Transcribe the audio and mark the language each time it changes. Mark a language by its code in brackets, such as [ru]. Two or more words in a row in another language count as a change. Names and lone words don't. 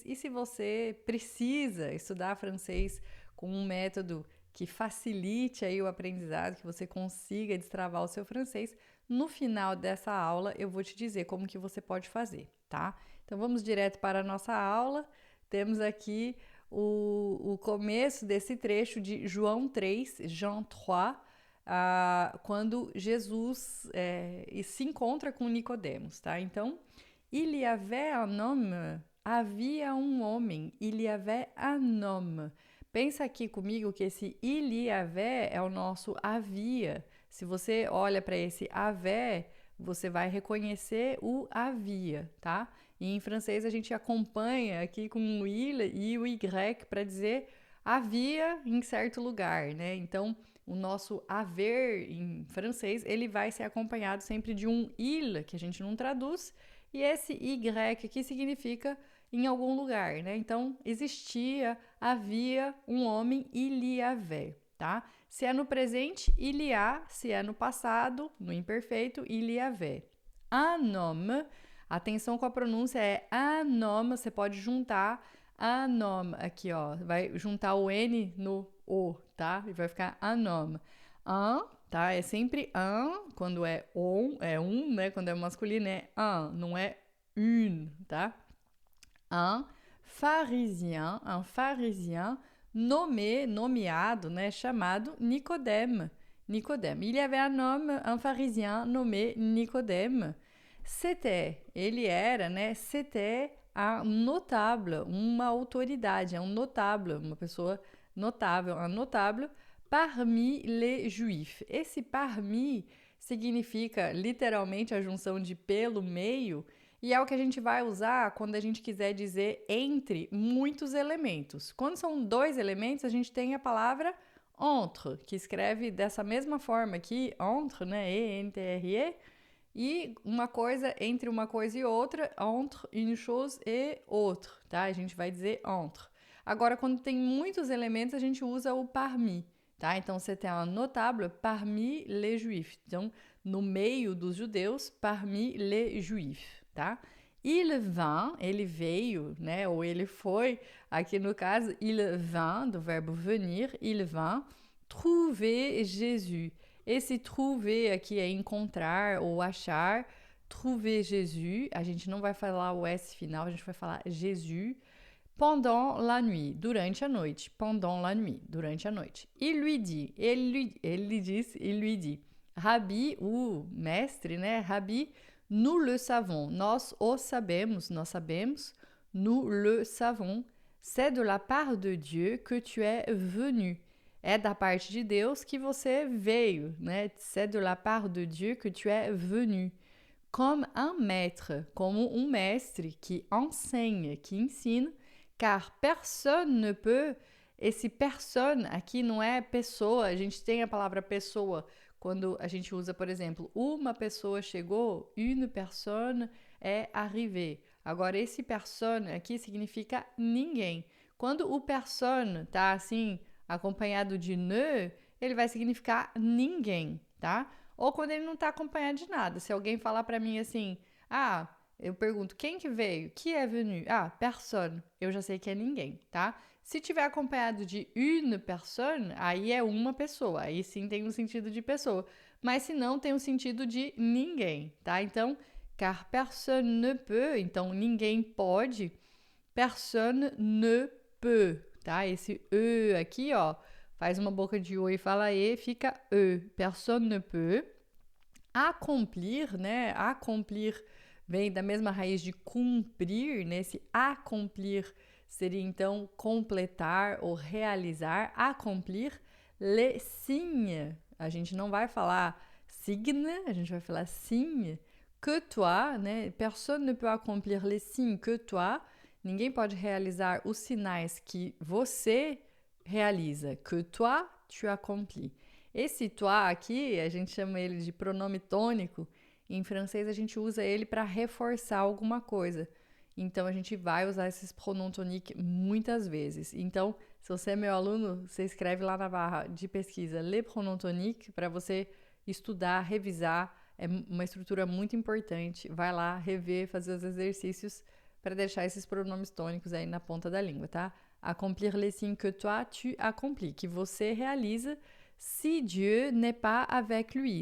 [pt] E se você precisa estudar francês com um método que facilite aí o aprendizado, que você consiga destravar o seu francês, no final dessa aula eu vou te dizer como que você pode fazer, tá? Então vamos direto para a nossa aula. Temos aqui o começo desse trecho de João 3, Jean 3, quando Jesus se encontra com Nicodemos, tá? Então, [fr] il y avait un homme, [pt] havia um homem, [fr] il y avait un homme. [pt] Pensa aqui comigo que esse [fr] il y avait [pt] é o nosso havia. Se você olha para esse avait, você vai reconhecer o havia, tá? E em francês a gente acompanha aqui com o il e o y para dizer havia em certo lugar, né? Então, o nosso haver em francês, ele vai ser acompanhado sempre de um il, que a gente não traduz, e esse y aqui significa em algum lugar, né? Então, existia, havia um homem, [fr] il y avait, [pt] tá? Se é no presente, [fr] il y a, [pt] se é no passado, no imperfeito, [fr] il y avait. Un homme, [pt] atenção com a pronúncia, é [fr] un homme, [pt] você pode juntar [fr] un homme [pt] aqui, ó, vai juntar o N no O, tá? E vai ficar [fr] un homme. [pt] Un, tá? É sempre un, quando é um, né? Quando é masculino é un, não é une, tá? [fr] Un pharisien nommé, [pt] nomeado, né, chamado Nicodème. Nicodème. [fr] Il y avait un homme, un pharisien nommé Nicodème. C'était, [pt] ele era, né, [fr] c'était un notable, [pt] uma autoridade, um notable, uma pessoa notável, [fr] un notable parmi les juifs. [pt] Esse parmi significa literalmente a junção de pelo meio, e é o que a gente vai usar quando a gente quiser dizer entre muitos elementos. Quando são dois elementos, a gente tem a palavra entre, que escreve dessa mesma forma aqui, entre, né, E-N-T-R-E, e uma coisa entre uma coisa e outra, [fr] entre une chose et autre, [pt] tá? A gente vai dizer entre. Agora, quando tem muitos elementos, a gente usa o parmi, tá? Então, você tem [fr] un notable parmi les juifs. [pt] Então, no meio dos judeus, [fr] parmi les juifs, tá? Il vint, [pt] ele veio, né? Ou ele foi, aqui no caso, [fr] il vint, [pt] do verbo venir, [fr] il vint trouver Jésus. [pt] Esse trouver aqui é encontrar ou achar. [fr] Trouver Jésus, [pt] a gente não vai falar o S final, a gente vai falar Jésus. [fr] Pendant la nuit, [pt] durante a noite. [fr] Pendant la nuit, [pt] durante a noite. [fr] Il lui dit, il lui dit. [pt] Rabi, o mestre, né? [fr] Rabi, nous le savons. [pt] Nós o sabemos, nós sabemos. [fr] Nous le savons. C'est de la part de Dieu que tu es venu. [pt] É da parte de Deus que você veio, né? [fr] C'est de la part de Dieu que tu es venu. Comme un maître, [pt] como um mestre que enseigne, que ensina, [fr] car personne ne peut. [pt] Esse personne aqui não é pessoa, a gente tem a palavra pessoa quando a gente usa, por exemplo, uma pessoa chegou, [fr] une personne é arrivé. [pt] Agora, esse personne aqui significa ninguém. Quando o personne tá assim, acompanhado de ne, ele vai significar ninguém, tá? Ou quando ele não tá acompanhado de nada. Se alguém falar para mim assim, eu pergunto, quem que veio? [fr] Qui est venu? Personne. [pt] Eu já sei que é ninguém, tá? Se tiver acompanhado de [fr] une personne, [pt] aí é uma pessoa. Aí sim tem um sentido de pessoa. Mas se não, tem um sentido de ninguém, tá? Então, [fr] car personne ne peut. [pt] Então, ninguém pode. [fr] Personne ne peut, [pt] tá? Esse E aqui, ó, faz uma boca de O e fala E, fica E. [fr] Personne ne peut. Accomplir, né? [pt] Accomplir vem da mesma raiz de cumprir, né? Esse accomplir seria então completar ou realizar. [fr] Accomplir les signes. [pt] A gente não vai falar signe, a gente vai falar signe. [fr] Que toi, né? Personne ne peut accomplir les signes que toi. [pt] Ninguém pode realizar os sinais que você realiza. [fr] Que toi, tu accomplis. [pt] Esse toi aqui, a gente chama ele de pronome tônico. Em francês, a gente usa ele para reforçar alguma coisa. Então, a gente vai usar esses [fr] pronoms toniques [pt] muitas vezes. Então, se você é meu aluno, você escreve lá na barra de pesquisa [fr] les pronoms toniques [pt] para você estudar, revisar. É uma estrutura muito importante. Vai lá, rever, fazer os exercícios para deixar esses pronomes tônicos aí na ponta da língua, tá? [fr] Accomplir les signes que toi, tu accomplis. [pt] Que você realiza se [fr] Dieu n'est pas avec lui.